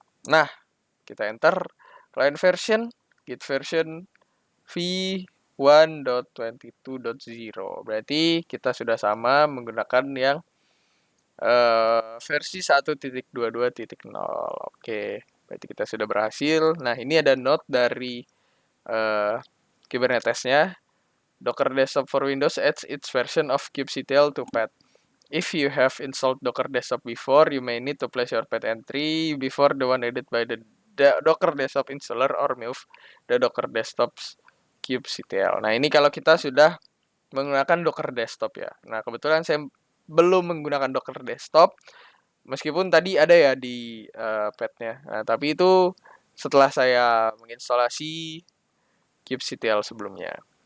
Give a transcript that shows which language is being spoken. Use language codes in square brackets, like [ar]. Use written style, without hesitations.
[id] Nah, kita enter client version, git version v1.22.0. Berarti kita sudah sama menggunakan yang versi 1.22.0. Oke, berarti kita sudah berhasil. Nah, ini ada note dari Kubernetes-nya. [en] Docker Desktop for Windows adds its version of kubectl to path. If you have installed Docker Desktop before, you may need to place your path entry before the one added by the Docker Desktop installer or move the Docker Desktop's kubectl. [id] Nah, ini kalau kita sudah menggunakan Docker Desktop ya. Nah, kebetulan saya belum menggunakan Docker Desktop, meskipun tadi ada ya di path-nya. Nah, tapi itu setelah saya menginstalasi kubectl sebelumnya.